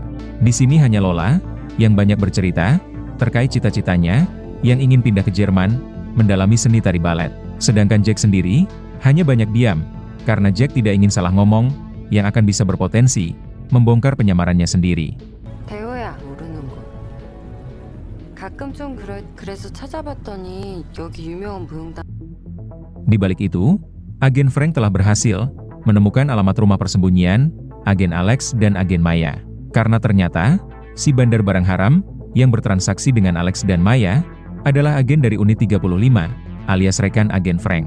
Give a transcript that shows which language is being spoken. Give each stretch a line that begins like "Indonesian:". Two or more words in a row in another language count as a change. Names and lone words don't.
Indonesian: Di sini hanya Lola yang banyak bercerita terkait cita-citanya yang ingin pindah ke Jerman mendalami seni tari balet. Sedangkan Jack sendiri hanya banyak diam karena Jack tidak ingin salah ngomong yang akan bisa berpotensi membongkar penyamarannya sendiri.
Korean: 대호야 모르는 거. 가끔 좀 그래서 찾아봤더니 여기 유명한 무용단.
Indonesian: Di balik itu, Agen Frank telah berhasil menemukan alamat rumah persembunyian Agen Alex dan Agen Maya. Karena ternyata, si bandar barang haram yang bertransaksi dengan Alex dan Maya adalah agen dari unit 35, alias rekan Agen Frank.